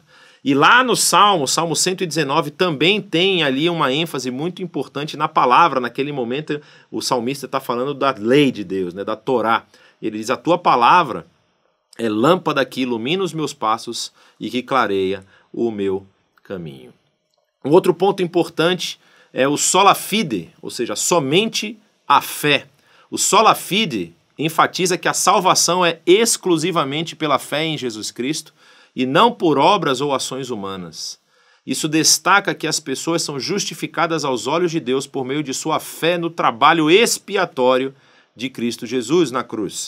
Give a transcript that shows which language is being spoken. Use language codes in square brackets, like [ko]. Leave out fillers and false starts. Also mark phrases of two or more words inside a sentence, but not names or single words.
[pt] E lá no Salmo 119, também tem ali uma ênfase muito importante na palavra. Naquele momento, o salmista está falando da lei de Deus, né, da Torá. Ele diz: a tua palavra é lâmpada que ilumina os meus passos e que clareia o meu caminho. Um outro ponto importante é o [la] sola fide, [pt] ou seja, somente a fé. O [la] sola fide [pt] enfatiza que a salvação é exclusivamente pela fé em Jesus Cristo e não por obras ou ações humanas. Isso destaca que as pessoas são justificadas aos olhos de Deus por meio de sua fé no trabalho expiatório de Cristo Jesus na cruz.